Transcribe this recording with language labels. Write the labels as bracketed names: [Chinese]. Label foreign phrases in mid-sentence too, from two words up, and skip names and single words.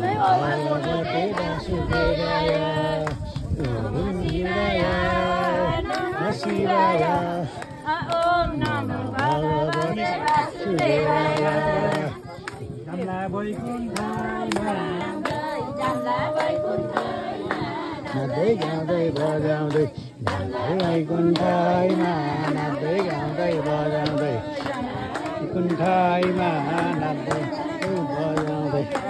[Sanskrit] भगवते वासुदेवाय ओम शिवाय नमः शिवाय ओम नमो भगवते वासुदेवाय [Nepali] जमला वैकुण्ठमा जमला वैकुण्ठमा नाच्दै गाउँदै बजाउँदै वैकुण्ठमा नाच्दै गाउँदै बजाउँदै वैकुण्ठमा नाच्दै बजाउँदै